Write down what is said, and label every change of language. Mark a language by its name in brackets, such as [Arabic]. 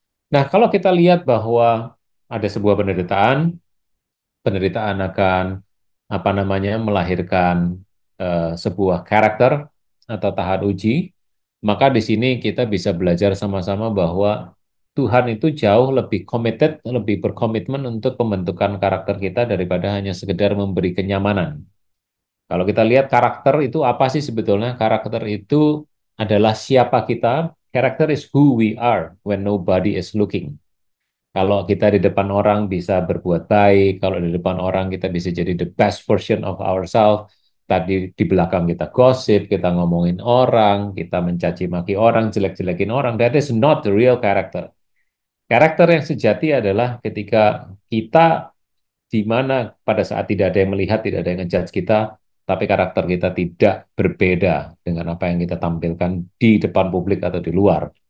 [Indonesian] Nah, kalau kita lihat bahwa ada sebuah penderitaan, penderitaan akan melahirkan sebuah karakter atau tahap uji, maka di sini kita bisa belajar sama-sama bahwa Tuhan itu jauh lebih committed, lebih berkomitmen untuk pembentukan karakter kita daripada hanya sekedar memberi kenyamanan. Kalau kita lihat karakter itu apa sih sebetulnya? Karakter itu adalah siapa kita. [English] Karakter is who we are when nobody is looking. [Indonesian] Kalau kita di depan orang bisa berbuat baik, kalau di depan orang kita bisa jadi [English] the best version of ourselves. [Indonesian] Tadi di belakang kita gosip, kita ngomongin orang, kita mencaci maki orang, jelek-jelekin orang. [English] That is not the real character. [Indonesian] Karakter yang sejati adalah ketika kita di mana pada saat tidak ada yang melihat, tidak ada yang ngejudge kita, tapi karakter kita tidak berbeda dengan apa yang kita tampilkan di depan publik atau di luar.